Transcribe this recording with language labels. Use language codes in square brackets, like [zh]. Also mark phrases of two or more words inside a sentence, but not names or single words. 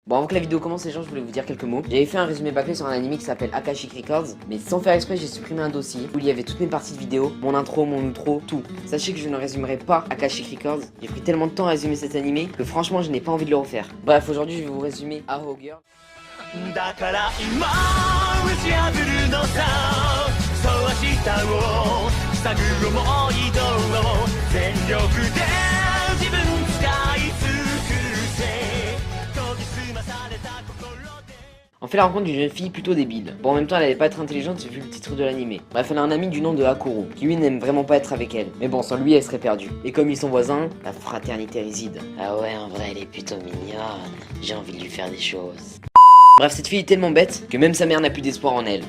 [fr] Bon, avant que la vidéo commence, les gens, je voulais vous dire quelques mots. J'avais fait un résumé bâclé sur un anime qui s'appelle Akashic Records, mais sans faire exprès, j'ai supprimé un dossier où il y avait toutes mes parties de vidéo, mon intro, mon outro, tout. Sachez que je ne résumerai pas Akashic Records. J'ai pris tellement de temps à résumer cet animé que franchement, je n'ai pas envie de le refaire. Bref, aujourd'hui, je vais vous résumer Arrow Girl. [ja] だから今打ち破るのさそう明日を探る思い通を全力で自分使い尽くせ研ぎ澄まされた心で [fr] On fait la rencontre d'une jeune fille plutôt débile. Bon, en même temps, elle allait pas être intelligente vu le titre de l'animé. Bref, elle a un ami du nom de Hakuro, qui lui n'aime vraiment pas être avec elle. Mais bon, sans lui, elle serait perdue. Et comme ils sont voisins, la fraternité réside. Ah ouais, en vrai, elle est plutôt mignonne. J'ai envie de lui faire des choses. Bref, cette fille est tellement bête que même sa mère n'a plus d'espoir en elle.